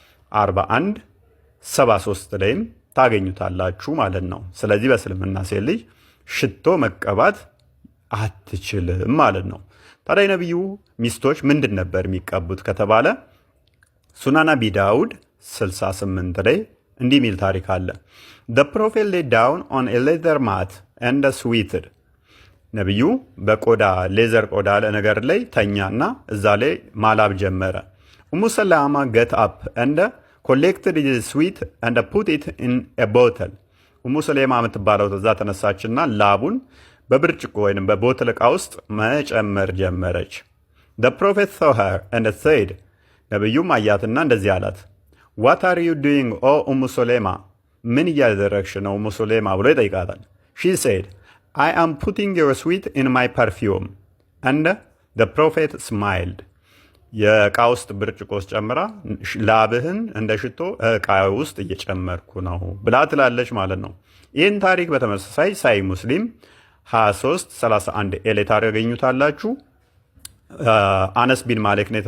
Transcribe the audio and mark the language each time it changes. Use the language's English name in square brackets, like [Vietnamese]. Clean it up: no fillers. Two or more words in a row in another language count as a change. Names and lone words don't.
[Amharic] 4173 ላይም ታገኙታላችሁ ማለት ነው። ስለዚህ በእስልምና ሴት ልጅ ሽቶ መቀባት አትችልም ማለት ነው። ታዲያ የነቢዩ ሚስቶች ምንድን ነበር የሚቀቡት ከተባለ ሱናን ነቢ ዳውድ 68 ላይ እንዲህ የሚል ታሪክ አለ: [English] The prophet lay down on a leather mat and sweated. [Amharic] ነቢዩ በቆዳ ሌዘር ቆዳ ነገር ላይ ተኛና እዛ ላይ ማላብ ጀመረ። ኡሙ ሰላማ [English] get up and collected the sweat and put it in a bottle. [Amharic] ኡሙ ሰላማ የምትባለው እዛ ተነሳችና ላቡን በብርጭቆ ወይንም በቦትል ዕቃ ውስጥ መጨመር ጀመረች። [English] The prophet saw her and said, [Amharic] ነቢዩም አያትና እንደዚህ አላት: [English] What are you doing, O ኡሙ ሰላማ? [Amharic] ምን እያደረግሽ ነው ኡሙ ሰላማ ብሎ ይጠይቃታል። [English] She said, I am putting your sweet in my perfume. And the prophet smiled. [Amharic] የዕቃ ውስጥ ብርጭቆ ውስጥ ጨምራ ላብህን እንደ ሽቶ ዕቃ ውስጥ እየጨመርኩ ነው ብላ ትላለች ማለት ነው። ይህን ታሪክ በተመሳሳይ ሳይ ሙስሊም 2331 ኤሌ ታሪክ ያገኙታላችሁ። አነስ ቢን ማሊክ ነው